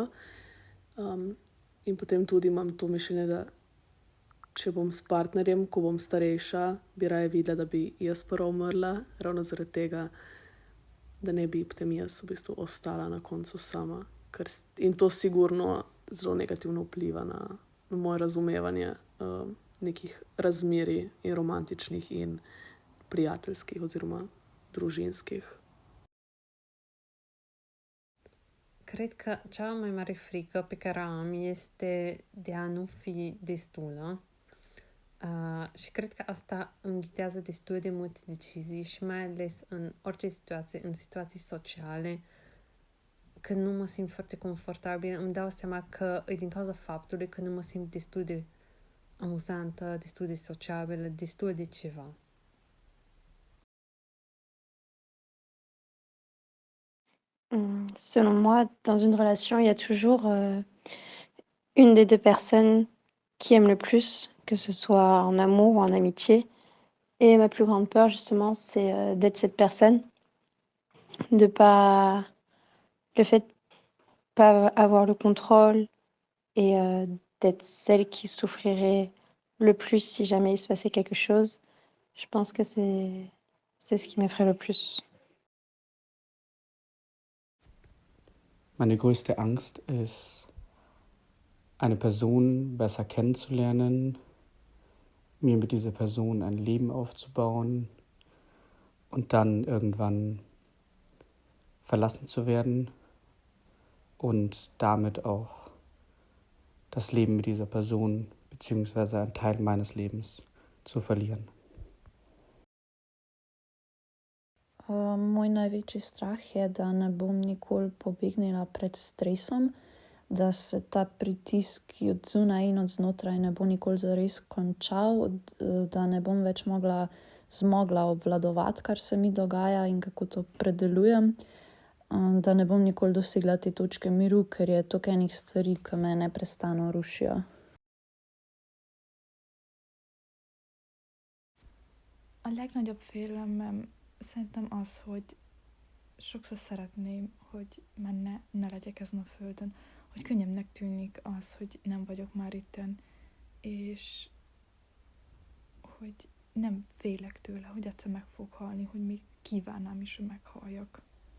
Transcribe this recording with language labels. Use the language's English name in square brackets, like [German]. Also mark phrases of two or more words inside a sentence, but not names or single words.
[Slovenian] In potem tudi imam to mišljenje, da če bom s partnerjem, ko bom starejša, bi raje videla, da bi jaz prva umrla, ravno zaradi tega, da ne bi potem jaz v bistvu ostala na koncu sama. In to sigurno zelo negativno vpliva na moje razumevanje nekih razmerij in romantičnih in prijateljskih oziroma družinskih. [Romanian] Cred că cea mai mare frică pe care o am este de a nu fi destulă. Și cred că asta îmi ghitează destul de multe decizii și mai ales în orice situație, în situații sociale, când nu mă simt foarte confortabil, îmi dau seama că e din cauza faptului că nu mă simt destul de amuzantă, destul de sociabilă, destul de ceva. [French] Selon moi, dans une relation, il y a toujours une des deux personnes qui aime le plus, que ce soit en amour ou en amitié. Et ma plus grande peur, justement, c'est d'être cette personne, de pas, le fait de pas avoir le contrôle et d'être celle qui souffrirait le plus si jamais il se passait quelque chose. Je pense que c'est ce qui m'effraie le plus. [German] Meine größte Angst ist, eine Person besser kennenzulernen, mir mit dieser Person ein Leben aufzubauen und dann irgendwann verlassen zu werden und damit auch das Leben mit dieser Person bzw. einen Teil meines Lebens zu verlieren. [Slovenian] Moj največji strah je, da ne bom nikoli pobegnila pred stresom, da se ta pritisk od zunaj in od znotraj ne bo nikoli zares končal, da ne bom več zmogla obvladovati, kar se mi dogaja in kako to predelujem, da ne bom nikoli dosegla te točke miru, ker je toliko enih stvari, ki me neprestano rušijo. [Hungarian] A legnagyobb félelmem szerintem az, hogy sokszor szeretném, hogy már ne legyek ezen a földön, hogy könnyebbnek tűnik az, hogy nem vagyok már itten, és hogy nem félek tőle, hogy egyszer meg fog halni, hogy még kívánnám is, hogy meghalljak.